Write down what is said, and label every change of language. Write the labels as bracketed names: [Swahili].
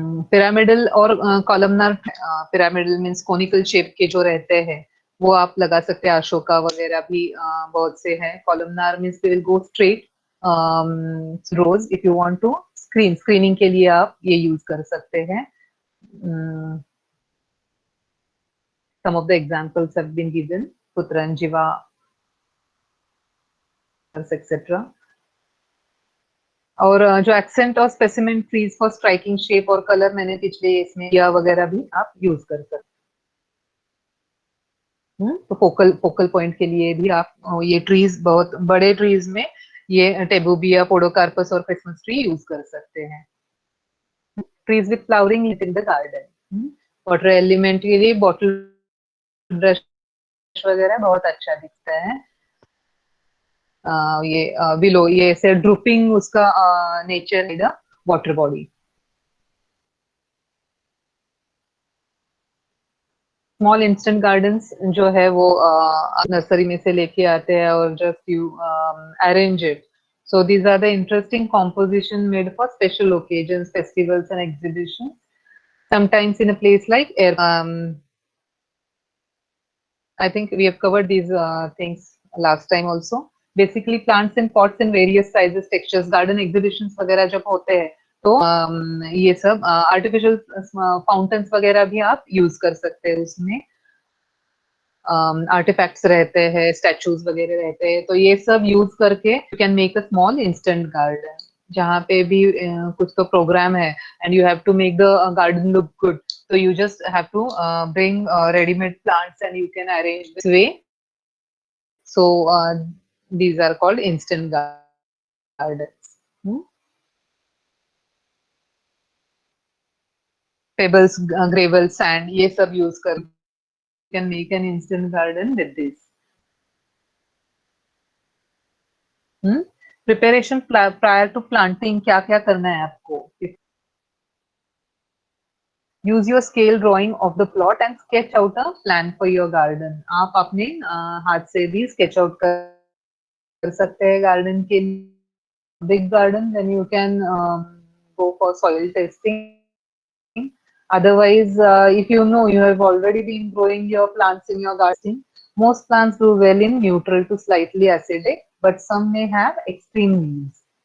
[Hindi] Pyramidal और columnar, pyramidal means conical shape के जो रहते हैं वो आप लगा सकते हैं, अशोका वगैरह भी बहुत से हैं. [English] Columnar means they will go straight rows. If you want to [Hindi] screening के लिए आप ये यूज कर सकते हैं. [English] some of the examples have been given, Putranjiva, etc. [Hindi] और जो एक्सेंट और specimen trees for striking shape और कलर मैंने पिछले इसमें या वगैरह भी आप यूज कर सकते हैं. तो फोकल पॉइंट के लिए भी आप ये ट्रीज, बहुत बड़े ट्रीज में ये टेबुबिया, पोडोकार्पस और क्रिसमस ट्री यूज कर सकते हैं. [English] Trees with flowering in the garden. [Hindi] Water element के लिए बॉटल ब्रश वगैरह बहुत अच्छा दिखता है. ये बिलो, ये ऐसे ड्रूपिंग उसका नेचर है, water body. Small instant gardens जो है वो नर्सरी में से लेके आते हैं और [English] Just you arrange it. So these are the interesting composition made for special occasions, festivals and exhibitions. Sometimes in a place like I think we have covered these things last time also. Basically plants in pots in various sizes, textures. Garden exhibitions [Hindi] वगैरह जब होते हैं तो ये सब artificial fountains वगैरह भी आप यूज कर सकते हैं. उसमें आर्टिफैक्ट्स रहते हैं, स्टैचूज वगैरह रहते हैं, तो ये सब यूज करके [English] You can make a small instant garden. [Hindi] जहाँ पे भी कुछ तो प्रोग्राम है [English] And you have to make the garden look good, so you just have to bring ready-made plants and you can arrange this way. So these are called instant gardens. Pebbles, gravel, sand, [Hindi] ये सब [English] use कर can make an instant garden with this. Preparation prior to planting, [Hindi] क्या क्या करना है आपको? [English] Use your scale drawing of the plot and sketch out a plan for your garden. [Hindi] आप अपने हाथ से भी [English] sketch out [Hindi] कर सकते हैं garden के लिए. [English] Big garden, then you can go for soil testing. Otherwise, if you know you have already been growing your plants in your garden, most plants do well in neutral to slightly acidic, but some may have extreme yields.